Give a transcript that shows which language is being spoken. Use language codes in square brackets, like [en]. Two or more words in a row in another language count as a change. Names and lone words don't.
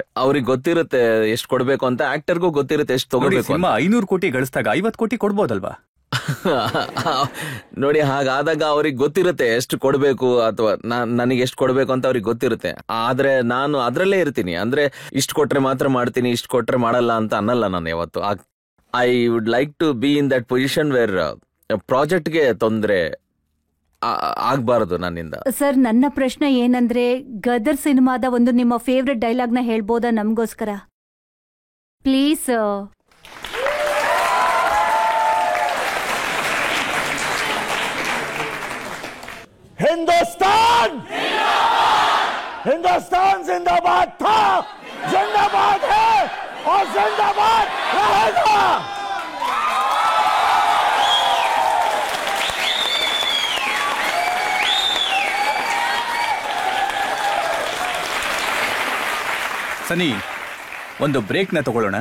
[kn] ಅವ್ರಿಗೆ ಗೊತ್ತಿರುತ್ತೆ ಎಷ್ಟು ಕೊಡ್ಬೇಕು ಅಂತ, ಆಕ್ಟರ್ಗೂ ಗೊತ್ತಿರುತ್ತೆ ಎಷ್ಟು ತಗೋಬೇಕು. ಸಿನಿಮಾ 500 ಕೋಟಿ ಗಳಿಸಿದಾಗ 50 ಕೋಟಿ ಕೊಡ್ಬೋದಲ್ವಾ? ನೋಡಿ, ಹಾಗಾದಾಗ ಅವ್ರಿಗೆ ಗೊತ್ತಿರುತ್ತೆ ಎಷ್ಟು ಕೊಡ್ಬೇಕು ಅಥವಾ ನನಗೆ ಎಷ್ಟು ಕೊಡ್ಬೇಕು ಅಂತ ಅವ್ರಿಗೆ ಗೊತ್ತಿರುತ್ತೆ. ಆದ್ರೆ ನಾನು ಅದ್ರಲ್ಲೇ ಇರ್ತೀನಿ. ಅಂದ್ರೆ ಇಷ್ಟು ಕೊಟ್ರೆ ಮಾತ್ರ ಮಾಡ್ತೀನಿ, ಇಷ್ಟು ಕೊಟ್ರೆ ಮಾಡಲ್ಲ ಅಂತ ಅನ್ನಲ್ಲ ನಾನು ಯಾವತ್ತು. [en] I would like to be in that position where [kn] ಪ್ರಾಜೆಕ್ಟ್ಗೆ ತೊಂದ್ರೆ ಆಗ್ಬಾರದು ನನ್ನಿಂದ. ಸರ್, ನನ್ನ ಪ್ರಶ್ನೆ ಏನಂದ್ರೆ, ಗದರ್ ಸಿನಿಮಾದ ಒಂದು ನಿಮ್ಮ [en] favourite dialogue [kn] ನ ಹೇಳ್ಬೋದಾ ನಮ್ಗೋಸ್ಕರ ಪ್ಲೀಸ್? [hi] हिंदुस्तान हिंदुस्तान जिंदाबाद था, जिंदाबाद है और जिंदाबाद रहेगा. [kn] ಸನಿ, ಒಂದು ಬ್ರೇಕ್ನ ತಗೊಳ್ಳೋಣ.